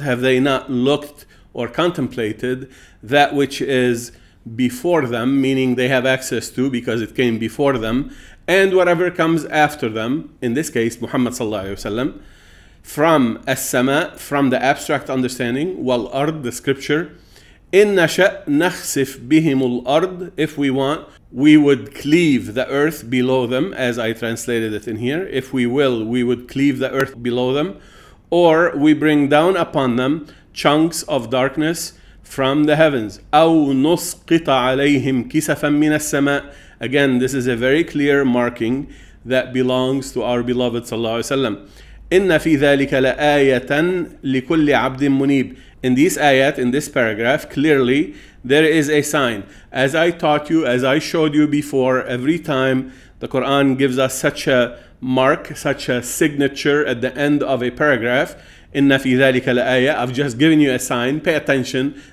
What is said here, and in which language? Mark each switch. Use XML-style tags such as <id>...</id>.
<en>Have they not looked or contemplated that which is before them, meaning they have access to because it came before them, and whatever comes after them, in this case Muhammad sallallahu alaihi wasallam, from as-sama, from the abstract understanding, wal-ard, the scripture,</en> <ar>in nasha nakhsif bihimul ard.</ar> <en>If we want, we would cleave the earth below them, as I translated it in here. If we will, we would cleave the earth below them. or we bring down upon them chunks of darkness from the heavens.</en> <ar>أو نسقط عليهم كسفا من السماء.</ar> <en>Again, this is a very clear marking that belongs to our beloved sallallahu alaihi wasallam.</en> <ar>إن في ذلك لآية لكل عبد منيب.</ar> <en>In this ayat, in this paragraph, clearly there is a sign. As I taught you, as I showed you before, every time the Quran gives us such a mark, such a signature at the end of a paragraph,</en> <ar>إن في ذلك لآية,</ar> <en>I've just given you a sign, pay attention.</en>